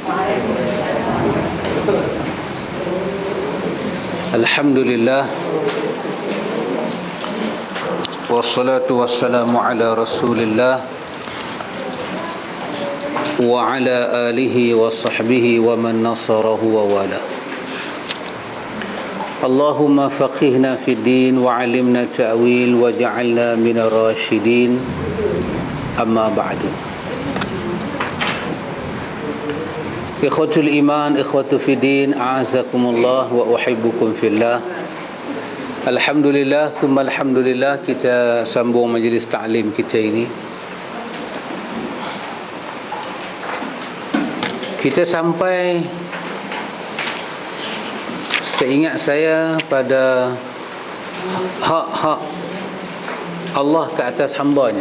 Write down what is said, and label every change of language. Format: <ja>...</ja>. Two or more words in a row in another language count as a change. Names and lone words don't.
<ar>الحمد لله، والصلاة والسلام على رسول الله وعلى آله وصحبه ومن نصره ووالاه. اللهم فقهنا في الدين وعلمنا التأويل واجعلنا من الراشدين. أما بعد. إخوة الإيمان، إخوة في الدين، أعزكم الله وأحبكم في الله. الحمد لله، ثم الحمد لله,</ar> <id>kita sambung majlis ta'lim kita ini. Kita sampai, seingat saya, pada hak-hak Allah ke atas hambanya.</id>